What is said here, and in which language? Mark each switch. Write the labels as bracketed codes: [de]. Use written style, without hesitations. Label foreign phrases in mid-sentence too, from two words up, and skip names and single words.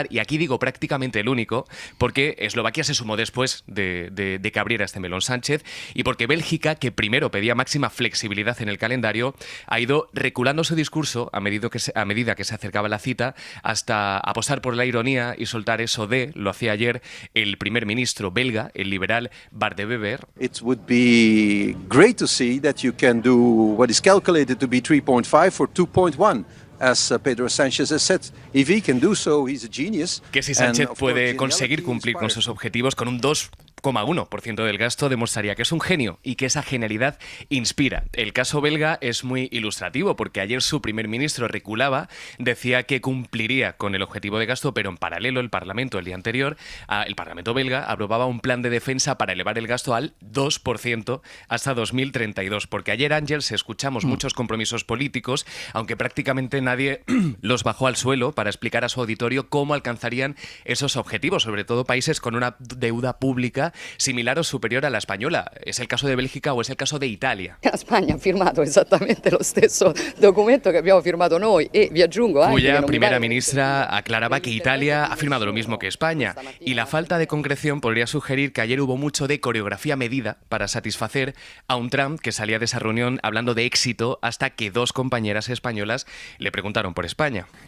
[es] Y aquí digo prácticamente el único, porque Eslovaquia se sumó después de que abriera este melón Sánchez, y porque Bélgica, que primero pedía máxima flexibilidad en el calendario, ha ido reculando su discurso a medida que se acercaba la cita, hasta apostar por la ironía y soltar eso lo hacía ayer el primer ministro belga, el liberal Bart de Wever. [en] It would be great to see that you can do what is calculated to be 3.5 for 2.1. As Pedro Sánchez has said, if he can do so, he's a genius. [es] Que si Sánchez puede conseguir cumplir con sus objetivos con un 2 0,1% del gasto demostraría que es un genio y que esa genialidad inspira. El caso belga es muy ilustrativo porque ayer su primer ministro reculaba, decía que cumpliría con el objetivo de gasto, pero en paralelo el Parlamento el día anterior, el Parlamento belga aprobaba un plan de defensa para elevar el gasto al 2% hasta 2032. Porque ayer, Ángels, escuchamos muchos compromisos políticos, aunque prácticamente nadie los bajó al suelo para explicar a su auditorio cómo alcanzarían esos objetivos, sobre todo países con una deuda pública similar o superior a la española. ¿Es el caso de Bélgica o es el caso de Italia? [it] Spagna ha firmato esattamente lo stesso documento que abbiamo firmato noi e vi aggiungo anche [es] cuya primera ministra aclaraba que Italia ha firmado lo mismo que España, y la falta de concreción podría sugerir que ayer hubo mucho de coreografía medida para satisfacer a un Trump que salía de esa reunión hablando de éxito hasta que dos compañeras españolas le preguntaron por España.